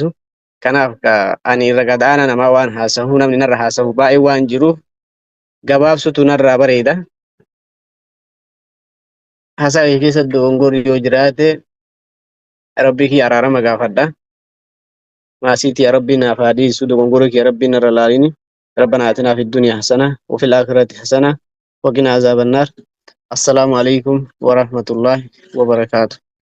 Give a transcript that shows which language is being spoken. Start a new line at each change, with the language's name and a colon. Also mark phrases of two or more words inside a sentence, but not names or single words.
Oromo: Kanaaf ani irra gadaana namaa waan haasa'u namni narra haasa'u baay'ee waan jiruuf gabaabsutu narraa bareeda. Hasaa keessatti dogongorri yoo jiraate rabbii kiyya araarama gaafadha. Maasiitii ya rabbii naaf haa dhiisu dogongorri kiyya rabbii narra laalini.
Arabic: ربنا آتنا في الدنيا حسنة وفي الآخرة حسنة وقنا عذاب النار. السلام عليكم ورحمة الله وبركاته.